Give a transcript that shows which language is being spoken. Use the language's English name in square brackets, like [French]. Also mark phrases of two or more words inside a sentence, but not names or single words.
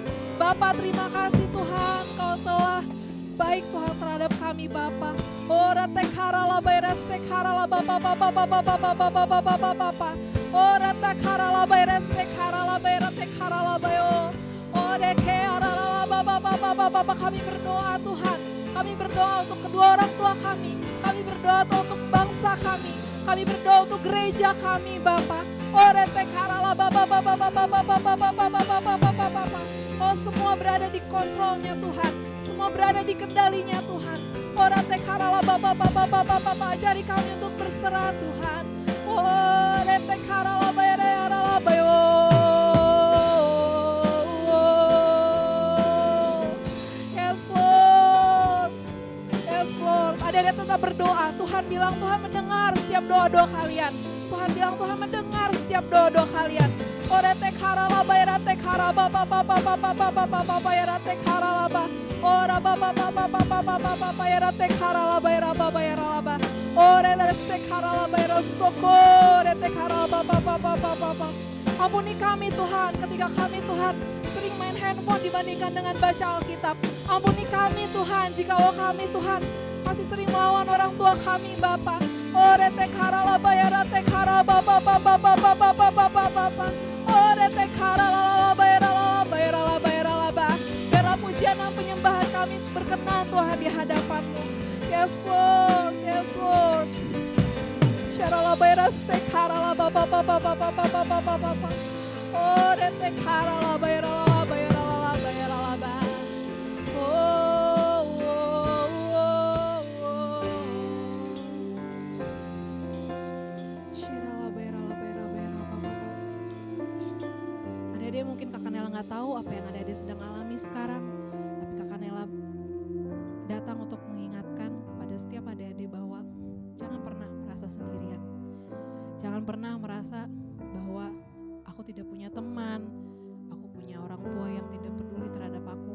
[Indonesian] Bapa, terima kasih Tuhan, Kau telah baik Tuhan terhadap kami Bapa. Ora tekarala bayra sekarala bapa bapa bapa bapa bapa bapa bapa. Ora tekarala bayra sekarala bayra tekarala bayo. Ora tekarala bapa bapa bapa bapa. Kami berdoa Tuhan. Kami berdoa untuk kedua orang tua kami. Kami berdoa untuk bangsa kami. Kami berdoa untuk gereja kami Bapa. Ora tekarala bapa bapa bapa bapa bapa bapa bapa bapa. Oh, semua berada di kontrolnya Tuhan. Semua berada di kendalinya Tuhan. Ora tekarala bapa bapa bapa bapa. Ajari kami untuk berserah Tuhan. Ora tekarala bayara bayo. [English] Yes Lord. Yes Lord. [Indonesian] Ada tetap berdoa. Tuhan bilang Tuhan mendengar setiap doa-doa kalian. Tuhan bilang Tuhan mendengar setiap doa-doa kalian. Ora tekarala bayara tekara bapa bapa bapa bapa bapa bayara tekarala ba. Ora baba baba baba baba baba yara tekarala bayra baba yara laba. Ore der sekarala bayra sokore tekarala baba baba baba. Ampuni kami Tuhan ketika kami Tuhan sering main handphone dibandingkan dengan baca Alkitab. Ampuni kami Tuhan jikalau kami Tuhan masih sering melawan orang tua kami Bapa. Ore tekarala bayra tekarala baba baba baba baba baba baba. Ore tekarala bayra bayra laba. Pujian dan penyembahan kami berkenan Tuhan di hadapan-Mu. [English] Yes Lord, yes Lord. Syarala bayra sekarala baba baba baba baba baba baba. Oh, retekarala bayra la bayra la bayra la ba. Oh, oh, oh, oh. Syarala bayra la bayra bayra baba. [Indonesian] Ada mungkin Kak Nela nggak tahu apa yang ada sedang alami sekarang, tapi Kak Nela datang untuk mengingatkan kepada setiap adik-adik bahwa jangan pernah merasa sendirian, jangan pernah merasa bahwa aku tidak punya teman, aku punya orang tua yang tidak peduli terhadap aku.